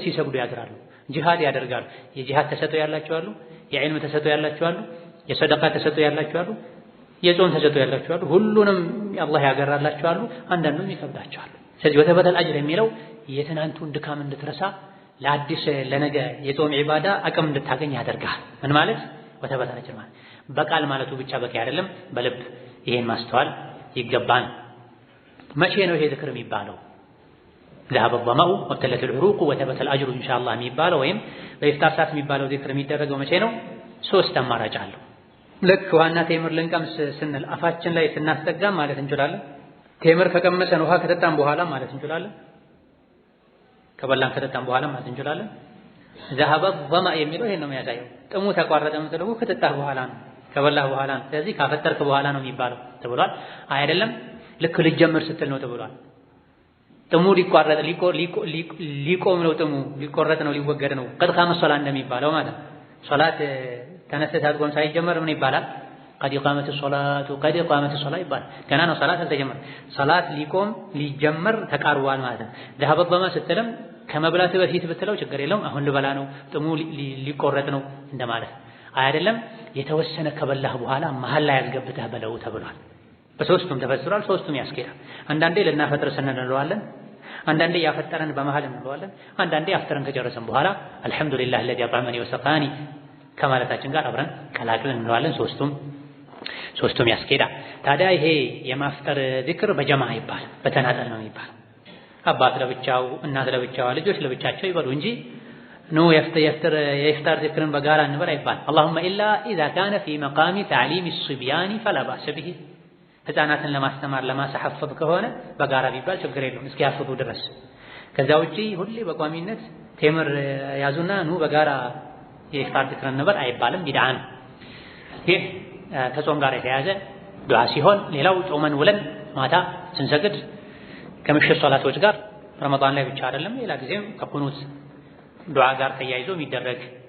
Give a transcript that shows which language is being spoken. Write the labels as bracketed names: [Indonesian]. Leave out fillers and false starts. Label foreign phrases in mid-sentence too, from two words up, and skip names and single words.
[Amharic] ሲሰግዱ ያድራሉ፣ ጂሃድ ያደርጋሉ። የጂሃድ ተሰጥኦ ያላቸው አሉ፣ የዕልም ተሰጥኦ ያላቸው አሉ፣ የሰደቃ ተሰጥኦ ያላቸው አሉ፣ የጾም ተሰጥኦ ያላቸው አሉ። ሁሉንም አላህ ያገራላቸው አሉ፣ አንዳንዱም ይከብዳቸዋል። ስለዚህ [Arabic] وثبت الأجر [Amharic] የሚለው የትናንቱን ድካም እንድትረሳ ለአዲስ ለነገ የጾም ዒባዳ አቅም እንድታገኝ ያደርጋል። ምን ማለት [Arabic] وثبت الأجر [Amharic] ማለት በቃል ማለቱ ብቻ በቂ አይደለም፣ በልብ ይሄን ማስተዋል ይገባል። መቼ ነው ይሄ ዝክር የሚባለው? [Arabic] ذهب الظمأ وابتلت العروق وثبت الأجر إن شاء الله [Amharic] የሚባለው ወይም በኢፍጣር ሰዓት የሚባለው ዝክር የሚደረገው መቼ ነው? ሶስት አማራጭ አለው። ልክ ዋና ቴምር ልንቀምስ ስንል አፋችን ላይ ስናስጠጋም ማለት እንችላለን። ቴምር ከቀመሰን ውሃ ከጠጣን በኋላ ማለት እንችላለን። ከበላን ከጠጣን በኋላ ማለት እንችላለን። [Arabic] ذهب الظمأ [Amharic] የሚለው ይሄን ነው የሚያሳየው። ጥሙ ተቋረጠ የምትለው ከጠጣህ በኋላ ነው፣ ከበላህ በኋላ ነው። ስለዚህ ካፈጠርክ በኋላ ነው የሚባለው ተብሏል። አይደለም ልክ ልጀምር ስትል ነው ተብሏል። ጥሙ ሊቋረጥ ሊቆም ነው፣ ጥሙ ሊቆረጥ ነው፣ ሊወገድ ነው። [Arabic] قد قام صلاة [Amharic] እንደሚባለው ማለት ሶላት ተነስተህ አጥቆም ሳይጀመር ምን ይባላል? [Arabic] قد قامت الصلاة قد قامت صلاة [Amharic] ይባላል። ገና ነው ሶላት አልተጀመረም። ሶላት ሊጀመር ተቃርቧል ማለት ነው። [Arabic] ذهب الظمأ [Amharic] ስትልም ከመብላት በፊት ብትለው ችግር የለውም። አሁን ልበላ ነው፣ ጥሙ ሊቆረጥ ነው እንደማለት አይደለም። የተወሰነ ከበላህ በኋላ መሀል ላይ ያስገብተህ በለው ተብሏል። በሶስቱም ተፈስሯል። ሶስቱም ያስኬዳል። አንዳንዴ ልናፈጥር ስንል እንለዋለን፣ አንዳንዴ ያፈጠረን በመሃል እንለዋለን፣ አንዳንዴ አፍጥረን ከጨረሰን በኋላ [Arabic] الحمد لله الذي أطعمني وسقاني [Amharic] ከማለታችን ጋር አብረን ቀላቅለን እንለዋለን። ሶስቱም ያስኬዳል። ታዲያ ይሄ የማፍጠር ዚክር በጀማ ይባላል፣ በተናጠል ነው ይባላል። አባት ለብቻው፣ እናት ለብቻዋ፣ ልጆች ለብቻቸው ይበሉ እንጂ ኑ የኢፍጣር ዚክርን በጋራ እንበል አይባል። [Arabic] اللهم إلا إذا كان في مقام تعليم الصبيان فلا بأس به። [Amharic] ህፃናትን ለማስተማር ለማሳሐፈዝ ከሆነ በጋራ ቢባል ችግር የለውም እስኪያፍሩ ድረስ። ከዛ ውጪ ሁሌ በቋሚነት ቴምር ያዙና ኑ በጋራ የኢፍጣር ዚክርን እንበል አይባልም፣ ቢድዓ ነው። ይህ ከጾም ጋር የተያያዘ ዱዓ ሲሆን፣ ሌላው ጾመን ውለን ማታ ስንሰግድ ከምሽት ሶላቶች ጋር ረመዳን ላይ ብቻ አይደለም ሌላ ጊዜም ከቁኑት ዱዓ ጋር ተያይዞ የሚደረግ